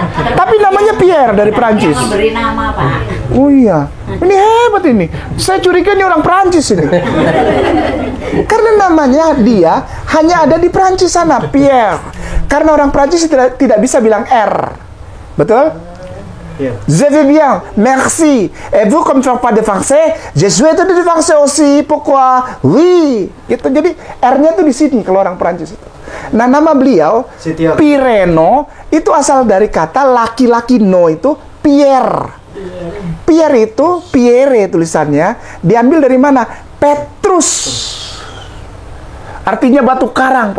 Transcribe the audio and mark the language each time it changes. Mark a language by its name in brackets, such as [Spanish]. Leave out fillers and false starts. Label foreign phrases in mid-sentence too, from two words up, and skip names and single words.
[Indonesian] Tapi namanya Pierre dari Prancis. Memberi nama, Pak. Oh iya. Ini hebat ini. Saya curiga ini orang Prancis ini. Karena namanya dia hanya ada di Prancis sana, Pierre. Karena orang Prancis tidak bisa bilang R. Betul? Iya. [French] Je vais bien, merci. Et vous, comme tu parles pas de français, je souhaite de français aussi. Pourquoi? Oui. [Indonesian] Gitu. Jadi R-nya tuh di sini kalau orang Prancis itu. Nah, nama beliau Setiap. Pireno itu asal dari kata laki-laki no itu Pierre. Pierre itu Pierre tulisannya diambil dari mana? Petrus. Artinya batu karang, Pak.